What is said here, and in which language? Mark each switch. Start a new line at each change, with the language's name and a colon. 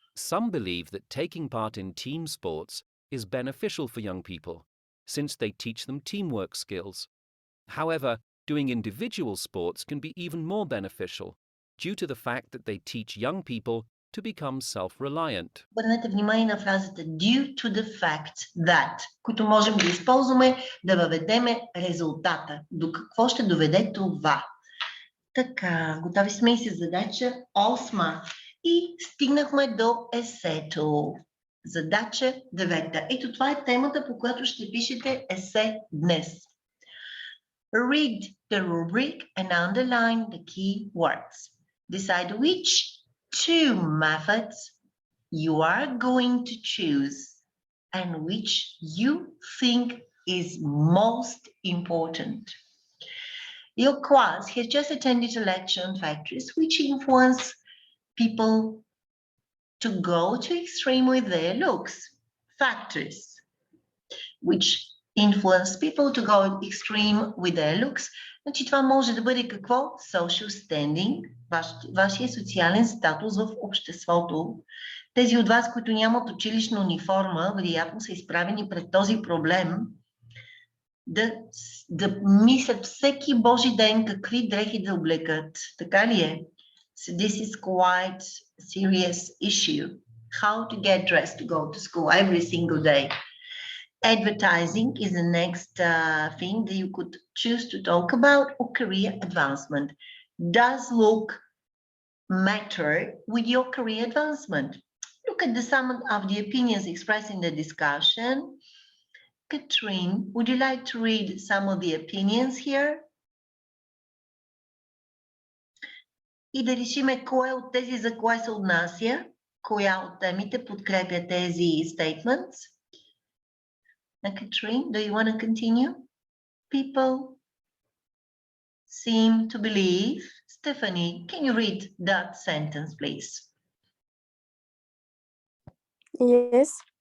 English: Some believe that taking part in team sports is beneficial for young people, since they teach them teamwork skills. However, doing individual sports can be even more beneficial, due to the fact that they teach young people to become self-reliant.
Bulgarian: Обърнете внимание на фразата
English: due to the fact that,
Bulgarian: които можем да използваме да въведеме резултата. До какво ще доведе това? Така, готови сме и с задача 8. И стигнахме до есето. Задача 9. Ето това е темата, по която ще пишете есе днес.
English: Read the rubric and underline the key words. Decide which two methods you are going to choose and which you think is most important. Your class has just attended a lecture on factors which influence people to go to extreme with their looks. Factors which influence people to go extreme with their looks.
Bulgarian: Значи това може да бъде какво?
English: Social standing,
Bulgarian: вашия социален статус в обществото. Тези от вас, които нямат училищна униформа, вероятно са изправени пред този проблем. да мислят всеки Божи ден какви дрехи да облекат. Така ли е?
English: So this is quite a serious issue. How to get dressed to go to school every single day. Advertising is the next thing that you could choose to talk about, or career advancement. Does look matter with your career advancement? Look at some of the opinions expressed in the discussion. Katrine, would you like to read some of the opinions here?
Bulgarian: И да решиме кое от тези за кое се отнася, коя от темите подкрепя тези statements.
English: Katrine, do you want to continue? People seem to believe. Stephanie, can you read that sentence, please? Yes.